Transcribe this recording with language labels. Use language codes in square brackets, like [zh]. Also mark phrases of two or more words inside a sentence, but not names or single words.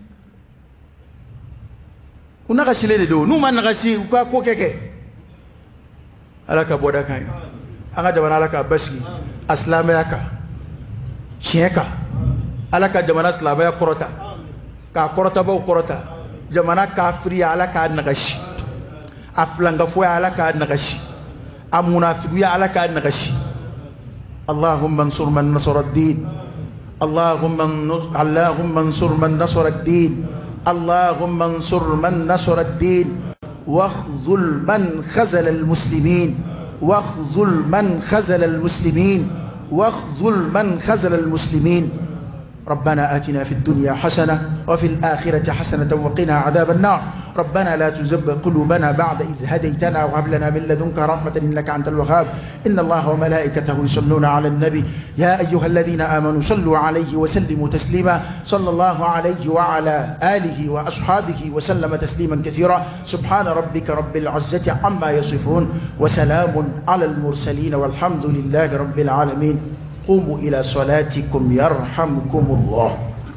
[bm] u nagasilen de don n'u ma nagasi u ka ko kɛ ala ka bɔda kan ye an ka jamana ala ka basigi a silamɛya kan tiɲɛ kan ala ka jamana silamɛya kɔrɔta k'a kɔrɔtabaw kɔrɔta jamana kafiriya ala k'a nagasi a filankafoya ala k'a nagasi a munafigiya ala k'a nagasi [ar] اللهم انصر من نصر الدين اللهم انصر من نصر الدين اللهم انصر من نصر الدين واخذل من خذل المسلمين واخذل من خذل المسلمين واخذل من خذل المسلمين ربنا آتنا في الدنيا حسنة وفي الآخرة حسنة وقنا عذاب النار ربنا لا تزغ قلوبنا بعد إذ هديتنا وهب لنا من لدنك رحمة إنك أنت الوهاب إن الله وملائكته يصلون على النبي يا أيها الذين آمنوا صلوا عليه وسلموا تسليما صلى الله عليه وعلى آله وأصحابه وسلم تسليما كثيرا سبحان ربك رب العزة عما يصفون وسلام على المرسلين والحمد لله رب العالمين قوموا إلى صلاتكم يرحمكم الله.